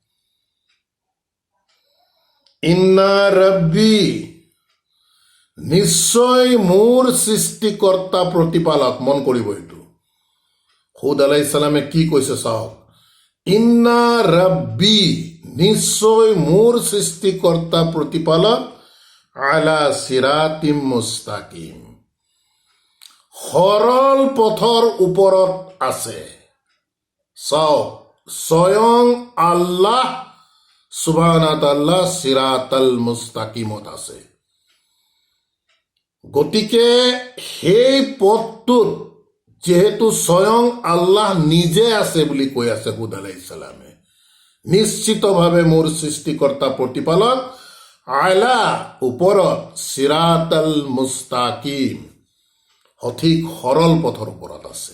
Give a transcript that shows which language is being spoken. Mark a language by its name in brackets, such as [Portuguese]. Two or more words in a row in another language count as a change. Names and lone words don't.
[Arabic] إن ربي, [Assamese] নিশ্চয় মোৰ সৃষ্টিকৰ্তা প্ৰতিপালক। মন কৰিব এইটো, হুদ আলাইহিস সালামে কি কৈছে চাওক, [Arabic] إن ربي, [Assamese] নিশ্চয় মোৰ সৃষ্টিকৰ্তা প্ৰতিপালক, [Arabic] على صراط مستقيم, [Assamese] সৰল পথৰ ওপৰত আছে। চাওক, স্বয়ং আল্লাহ [Arabic] سبحانه وتعالى [Assamese] সিৰাতাল মুস্তাকিমত আছে। গতিকে সেই পথটোত যেহেতু স্বয়ং আল্লাহ নিজে আছে বুলি কৈ আছে হুদ আলাইহিস সালামে, নিশ্চিতভাৱে মোৰ সৃষ্টিকৰ্তা প্ৰতিপালক আলা, ওপৰত, [Arabic] الصراط المستقيم, [Assamese] সঠিক সৰল পথৰ ওপৰত আছে।